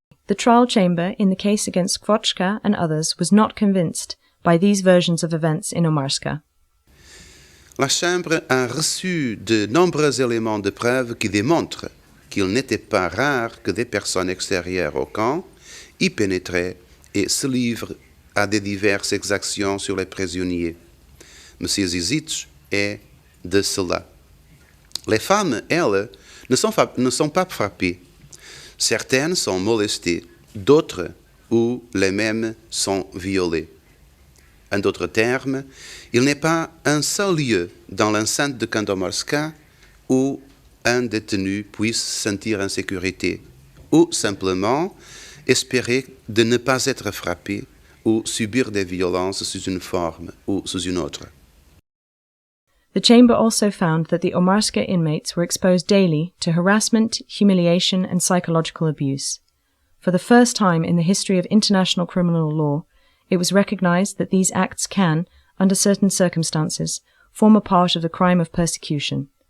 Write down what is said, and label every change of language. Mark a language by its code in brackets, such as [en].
[en] The trial chamber in the case against Kvochka and others was not convinced by these versions of events in Omarska. [fr] La Chambre a reçu de nombreux éléments de preuve qui démontrent qu'il n'était pas rare que des personnes extérieures au camp y pénétrent et se livrent à des diverses exactions sur les prisonniers. Monsieur Zizic est de cela. Les femmes, elles, ne sont pas frappées. Certaines sont molestées, d'autres ou les mêmes sont violées. En d'autres termes, il n'est pas un seul lieu dans l'enceinte de Kandomorska où un détenu puisse se sentir en sécurité ou simplement espérer de ne pas être frappé ou subir des violences sous une forme ou sous une autre. [en] The chamber also found that the Omarska inmates were exposed daily to harassment, humiliation, and psychological abuse. For the first time in the history of international criminal law, it was recognized that these acts can, under certain circumstances, form a part of the crime of persecution.